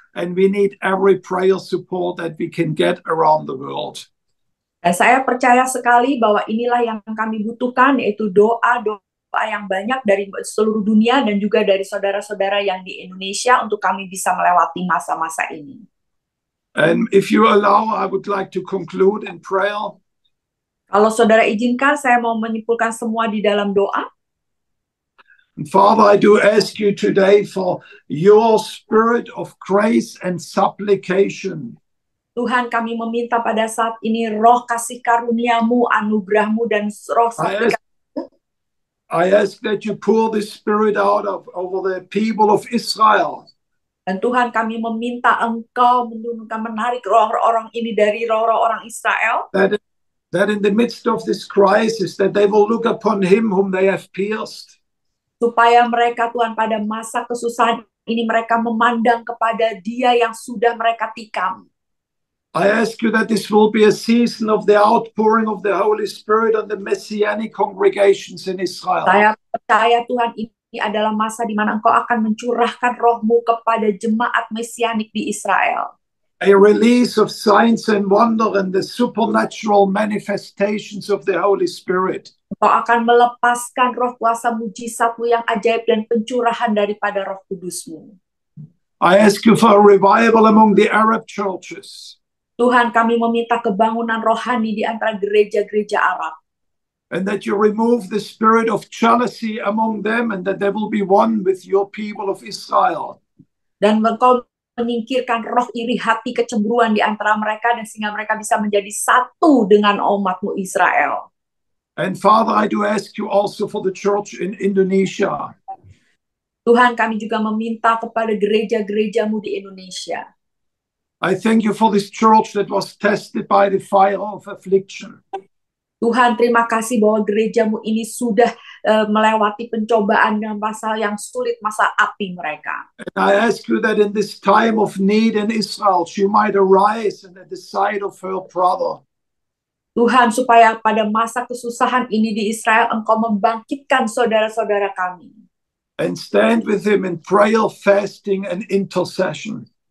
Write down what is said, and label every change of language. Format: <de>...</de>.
<en>And we need every prayer support that we can get around the world.</en> <id>Dan saya percaya sekali bahwa inilah yang kami butuhkan, yaitu doa yang banyak dari seluruh dunia dan juga dari saudara-saudara yang di Indonesia untuk kami bisa melewati masa-masa ini.</id> <en>And if you allow, I would like to conclude in prayer.</en> <id>Kalau saudara izinkan, saya mau menyimpulkan semua di dalam doa.</id> <en>Father, I do ask you today for your spirit of grace and supplication.</en> <id>Tuhan, kami meminta pada saat ini roh kasih karuniamu, anugerahmu, dan roh suplikasimu.</id> <en>I ask that you pour this spirit out over the people of Israel.</en> <id>Dan Tuhan, kami meminta Engkau menarik roh-roh orang ini dari roh-roh orang Israel.</id> <en>That in the midst of this crisis, that they will look upon him whom they have pierced.</en> <id>Supaya mereka, Tuhan, pada masa kesusahan ini mereka memandang kepada Dia yang sudah mereka tikam.</id> <en>I ask you that this will be a season of the outpouring of the Holy Spirit on the Messianic congregations in Israel.</en> <id>Saya percaya, Tuhan, ini adalah masa di mana Engkau akan mencurahkan roh-Mu kepada jemaat Mesianik di Israel.</id> <en>A release of signs and wonder and the supernatural manifestations of the Holy Spirit.</en> <id>Engkau akan melepaskan roh kuasa mujizat-Mu yang ajaib dan pencurahan daripada roh kudus-Mu.</id> <en>I ask you for a revival among the Arab churches.</en> <id>Tuhan, kami meminta kebangunan rohani di antara gereja-gereja Arab.</id> <en>And that you remove the spirit of jealousy among them and that they will be one with your people of Israel.</en> <id>Dan Engkau menyingkirkan roh iri hati kecemburuan di antara mereka dan sehingga mereka bisa menjadi satu dengan umat-Mu Israel.</id> <en>And Father, I do ask you also for the church in Indonesia.</en> <id>Tuhan, kami juga meminta kepada gereja-gereja-Mu di Indonesia.</id> <en>I thank you for this church that was tested by the fire of affliction.</en> <id>Tuhan, terima kasih bahwa gereja-Mu ini sudah melewati pencobaan dan masa yang sulit, masa api mereka.</id> <en>And I ask you that in this time of need in Israel, she might arise and at the side of her brother.</en> <id>Tuhan, supaya pada masa kesusahan ini di Israel, Engkau membangkitkan saudara-saudara kami.</id> <en>And stand with him in prayer, fasting, and intercession.</en>